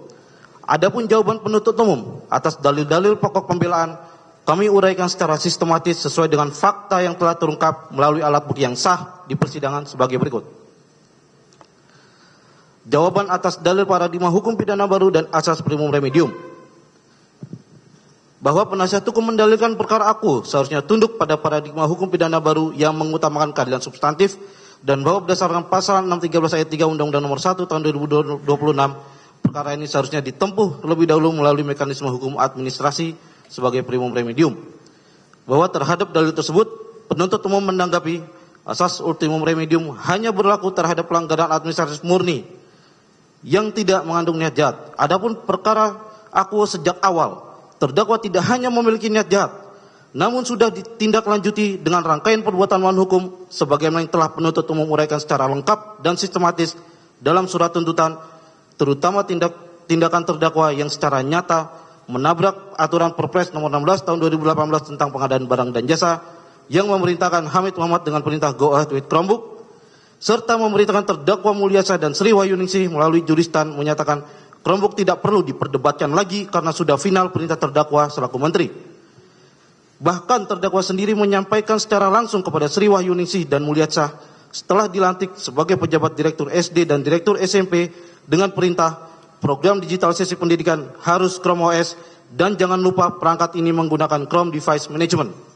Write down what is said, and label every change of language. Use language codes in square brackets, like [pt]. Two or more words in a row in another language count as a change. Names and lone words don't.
[id] Adapun jawaban penuntut umum atas dalil-dalil pokok pembelaan kami uraikan secara sistematis sesuai dengan fakta yang telah terungkap melalui alat bukti yang sah di persidangan sebagai berikut. Jawaban atas dalil paradigma hukum pidana baru dan asas [la] primum remedium. [id] Bahwa penasihat hukum mendalilkan perkara aku seharusnya tunduk pada paradigma hukum pidana baru yang mengutamakan keadilan substantif dan bahwa berdasarkan pasal 613 ayat 3 Undang-Undang Nomor 1 Tahun 2026 perkara ini seharusnya ditempuh lebih dahulu melalui mekanisme hukum administrasi sebagai [la] primum remedium. [id] Bahwa terhadap dalil tersebut penuntut umum menanggapi asas [la] ultimum remedium [id] hanya berlaku terhadap pelanggaran administratif murni yang tidak mengandung niat jahat. Adapun perkara aku sejak awal terdakwa tidak hanya memiliki niat jahat, namun sudah ditindaklanjuti dengan rangkaian perbuatan melawan hukum sebagaimana yang telah penuntut umum uraikan secara lengkap dan sistematis dalam surat tuntutan, terutama tindakan terdakwa yang secara nyata menabrak aturan Perpres nomor 16 tahun 2018 tentang pengadaan barang dan jasa yang memerintahkan Hamid Muhammad dengan perintah [en] go ahead with Chromebook, [id] serta memerintahkan terdakwa Mulyasa dan Sri Wahyuningsih melalui juristan menyatakan Chromebook tidak perlu diperdebatkan lagi karena sudah final perintah terdakwa selaku menteri. Bahkan terdakwa sendiri menyampaikan secara langsung kepada Sri Wahyuningsih dan Mulyatsyah setelah dilantik sebagai pejabat Direktur SD dan Direktur SMP dengan perintah program digitalisasi pendidikan harus Chrome OS dan jangan lupa perangkat ini menggunakan Chrome Device Management.